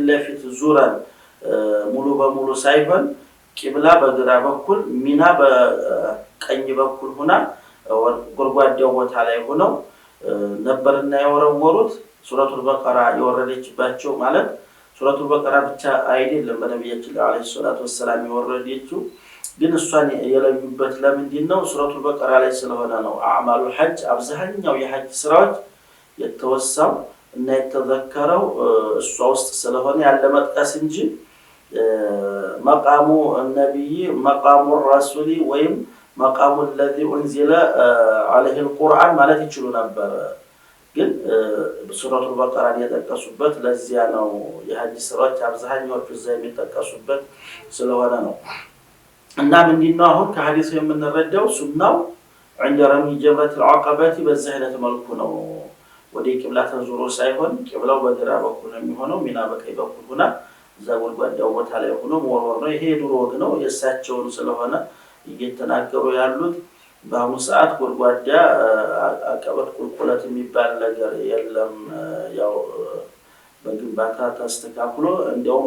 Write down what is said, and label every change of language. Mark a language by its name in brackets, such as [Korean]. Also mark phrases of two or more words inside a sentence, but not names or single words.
[Amharic] ለፊት ዙረን ሙሉ በሙሉ ሳይሆን ቂብላ በግራ በኩል ሚና በቀኝ በኩል ሆና ጎርጓዳው ቦታ ላይ ሆነው ነበርና የወረወሩት። [Arabic] سورة البقرة [Amharic] የወረደችባቸው ማለት [Arabic] سورة البقرة [Amharic] ብቻ አይደለም በነብያችን [Arabic] عليه الصلاة والسلام [Amharic] የወረደችው ግን እሷን የለዩበት ለምንድን ነው? [Arabic] سورة البقرة [Amharic] ላይ ስለሆነ ነው። [Arabic] أعمال الحج [Amharic] አብዛኛው የሐጅ ስራዎች የተወሳው እና የተዘከረው እሷ ውስጥ ስለሆነ ያለ መጥቀስ እንጂ [Arabic] مقام نبي مقام رسول [Amharic] ወይም [Arabic] مقام الذي انزل عليه القرآن [Amharic] ማለት ይችሉ ነበር። ግን [Arabic] سورة البقرة [Amharic] የተጠቀሱበት ለዚያ ነው። የሐጅ ስራዎች አብዛኛዎቹ እዛ የሚጠቀሱበት ስለሆነ ነው። እና ምንድነው አሁን ከሐዲሱ የምንረዳው ሱናው [Arabic] عند رمي جمرة العقبة [Amharic] በዚህ አይነት መልኩ ነው ወደ ቂብላ ተዞሮ ሳይሆን ቂብላው በግራ በኩል ነው የሚሆነው ሚና በቀኝ በኩል ሆና እዛ ጎልጓዳው ቦታ ላይ ሆኖ መወርወር ነው። ይሄ ድሮ ወግ ነው የእሳቸውን ስለሆነ እየተናገሩ ያሉት። በአሁኑ ሰዓት ጎልጓዳ አቀበት ቁልቁለት የሚባል ነገር የለም። ያው በግንባታ ተስተካክሎ እንደውም